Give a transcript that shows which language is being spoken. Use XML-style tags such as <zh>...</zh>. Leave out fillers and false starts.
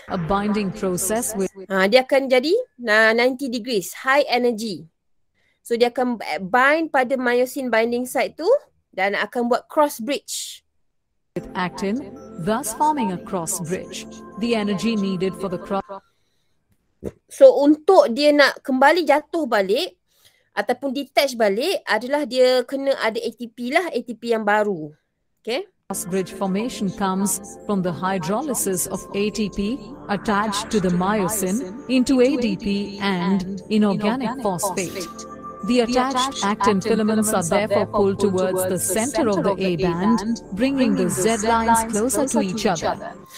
<en>a binding process with</en> <ms>dia akan jadi</ms> <en>90 degrees high energy.</en> <ms>So dia akan bind pada myosin binding site tu dan akan buat cross bridge</ms> <en>with actin, thus forming a cross bridge. The energy needed for the cross.</en> <ms>So untuk dia nak kembali jatuh balik ataupun detach balik adalah dia kena ada ATP lah, ATP yang baru.</ms> <en>Okay. Cross bridge formation comes from the hydrolysis of ATP attached to the myosin into ADP and inorganic phosphate. The attached actin filaments are therefore pulled towards the center of the A band, bringing the Z lines closer to each other.</en>